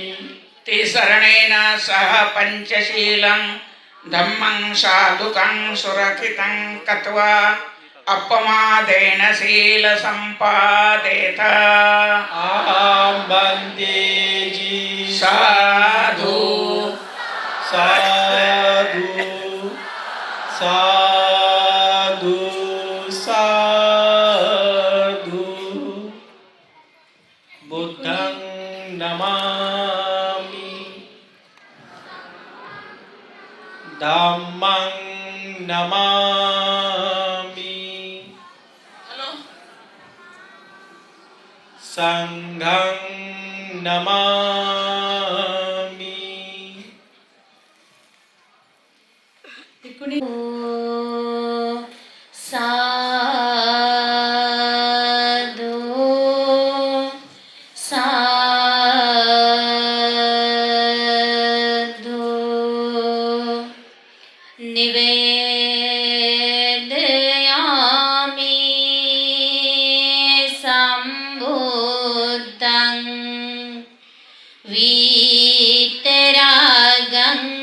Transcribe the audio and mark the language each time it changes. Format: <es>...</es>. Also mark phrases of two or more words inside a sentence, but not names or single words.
<pi>तिसरणेन सह पंचशीलं धम्मं साधुकं सुरक्षितं कत्वा अपमादेन शील संपादेत अहं वन्दे जी साधु साधु साधु साधु बुद्धं नमामि धम्मं नमामि संघं नमामि</pi> <hi>टिप्पणी</hi> <pi>साधु साधु निवेदयामि सम्बुद्धं वीतरागं</pi>